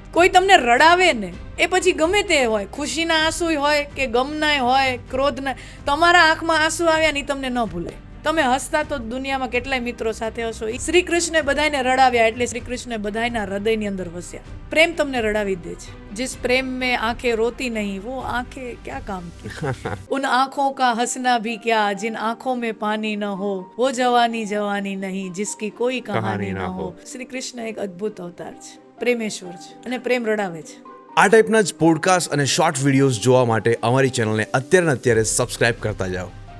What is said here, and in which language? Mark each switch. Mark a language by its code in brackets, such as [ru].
[gu] કોઈ તમને રડાવે ને, એ પછી ગમે તે હોય, ખુશીના આંસુ હોય કે ગમના હોય, ક્રોધના, તમારા આંખમાં આંસુ આવ્યા ને તમને ન ભૂલાય. તમે હસતા તો દુનિયામાં કેટલાય મિત્રો સાથે હશો. શ્રી કૃષ્ણે બધાને રડાવ્યા એટલે શ્રી કૃષ્ણ બધાના હૃદયની અંદર વસ્યા. પ્રેમ તમને રડાવી દે છે. [hi] जिस प्रेम में आंखें रोती नहीं वो आंखें क्या काम की. उन आंखों का हंसना भी क्या जिन आंखों में पानी न हो, वो जवानी जवानी नहीं जिसकी कोई कहानी न हो. [gu] શ્રી કૃષ્ણ એક અદ્ભુત અવતાર છે, પ્રેમેશ્વર છે અને પ્રેમ રડાવે છે. આ ટાઈપના જ પોડકાસ્ટ અને શોર્ટ વિડીયોઝ જોવા માટે અમારી ચેનલને અત્યારે સબસ્ક્રાઇબ કરતા જાઓ.